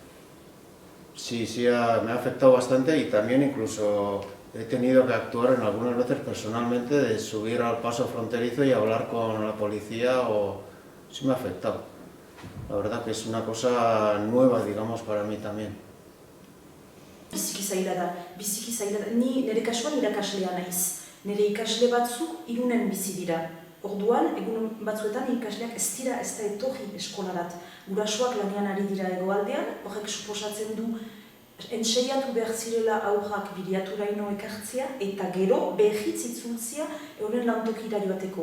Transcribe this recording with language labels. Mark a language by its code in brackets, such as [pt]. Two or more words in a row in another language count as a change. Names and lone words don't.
[es] Sí, me ha afectado bastante, y también incluso he tenido que actuar en algunas veces personalmente, de subir al paso fronterizo y hablar con la policía, sí me ha afectado. La verdad que es una cosa nueva, digamos, para mí también. [eu] Biziki zaila da, ni nire kasuan irakaslea naiz. Nire ikasle batzuk Irunen bizi dira. Orduan, egun batzuetan ikasleak ez da etorri eskolarat. Gurasoak lanean ari dira hegoaldean, horrek suposatzen du entseiatu behar zirela aurrak bideaturaino ekartzea, eta gero behitz itzultzia euren lantokira joateko.